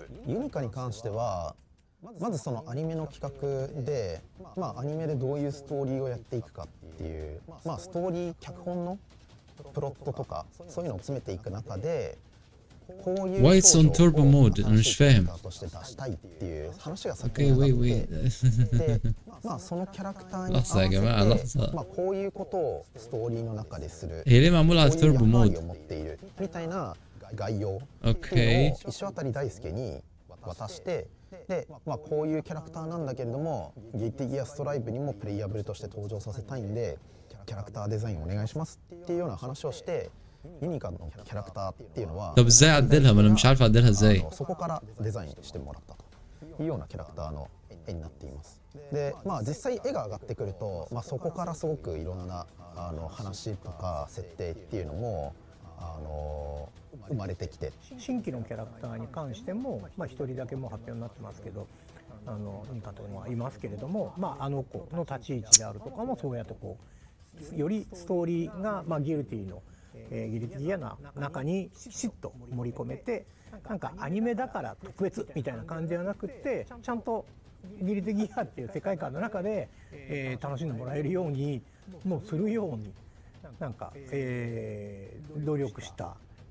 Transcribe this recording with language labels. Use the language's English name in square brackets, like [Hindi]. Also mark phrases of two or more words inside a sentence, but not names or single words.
[Japanese] ユニカに関してはまずそのアニメの企画で、アニメでどういうストーリーをやっていくかっていう、ストーリー脚本のプロットとかそういうのを詰めていく中で [English] Why it's on turbo mode? [Arabic] أنا مش فاهم. [English] Okay, wait. [Japanese] そのキャラクターに合わせて、 [Arabic] لحظة يا جماعة لحظة. [Japanese] こういうことをストーリーの中でする。 [Arabic] هي ليه معمولة على [English] turbo mode? [Japanese] みたいな概要を石渡大輔に渡して、で、こういうキャラクターなんだけれども、ギルティギアストライブにもプレイヤブルとして登場させたいんで、キャラクターデザインお願いしますっていうような話をして、ユニカのキャラクターっていうのは [Arabic] طب ازاي اعدلها؟ ما انا مش عارف اعدلها ازاي. [Japanese] そこからデザインしてもらったというようなキャラクターの絵になっています。で、実際絵が上がってくると、そこからすごくいろんな話とか設定っていうのも生まれてきて、新規のキャラクターに関しても、一人だけもう発表になってますけど、ユニカというのはいますけれども、あの子の立ち位置であるとかもそうやってこうよりストーリーが、ギルティのギルティギアの中にきちっと盛り込めて、なんかアニメだから特別みたいな感じではなくて、ちゃんとギルティギアっていう世界観の中で、楽しんでもらえるようにもうするようになんか、努力した